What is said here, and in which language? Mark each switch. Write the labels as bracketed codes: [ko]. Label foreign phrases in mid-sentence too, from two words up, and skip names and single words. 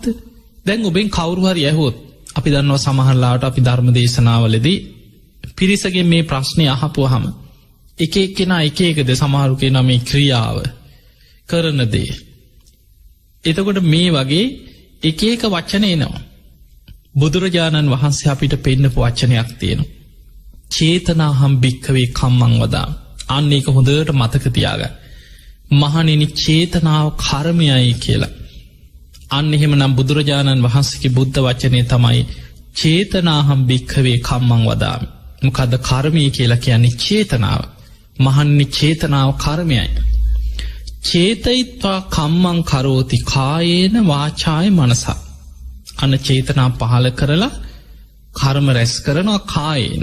[si] දැන් ඔබෙන් කවුරු හරි ඇහුවොත් අපි දන්නවා සමහරලාට අපි ධර්ම දේශනාවලදී පිරිසගෙන් මේ ප්‍රශ්නේ අහපුවාම එක එක්කෙනා එක එකද සමහරු කියනවා මේ ක්‍රියාව කරන දේ. එතකොට මේ වගේ එක එක වචන එනවා. බුදුරජාණන් වහන්සේ අපිට පෙන්නපු වචනයක් තියෙනවා. [pi] චේතනාහම් භික්ඛවේ කම්මං වදාමි. [si] අන්න ඒක හොඳට මතක තියාගන්න. මහණෙනි චේතනාව කර්මයයි කියලා. අන්න එහෙමනම් බුදුරජාණන් වහන්සේගේ බුද්ධ වචනේ තමයි [pi] චේතනාහම් භික්ඛවේ කම්මං වදාමි. [si] මොකද්ද කර්මය කියලා කියන්නේ? චේතනාව. මහණෙනි චේතනාව කර්මයයි. [pi] චේතයිත්වා කම්මං කරෝති කායේන වාචාය මනසා. [si] අන්න චේතනා පහල කරලා කර්ම රැස් කරනවා කායේන.